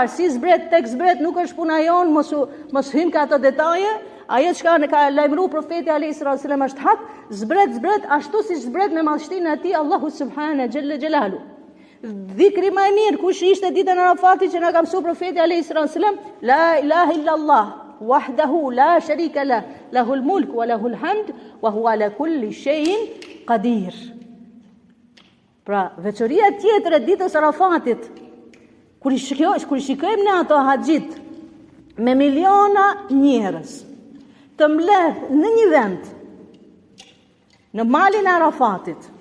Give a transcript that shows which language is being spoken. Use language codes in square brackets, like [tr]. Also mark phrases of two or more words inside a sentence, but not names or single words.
[sq] Si zbret tek zbret nuk është puna jon, mos hym ka ato detaje. Ajo çka ne ka lajmëruar profeti [ar] عليه السلام [sq] është hak, zbret ashtu si zbret me madhështinë e tij Allahu [ar] سبحانه جل جلاله. [sq] Dhikri më i mirë kush ishte ditën e Arafatit që na ka mësuar profeti [ar] عليه السلام, لا إله إلا الله وحده لا شريك له له الملك وله الحمد وهو على كل شيء قدير. [sq] Pra, veçoria tjetër e ditës Arafatit, kur i shikojmë ne ato haxhit me miliona njerëz të mbledh në një vend, në malin e Arafatit.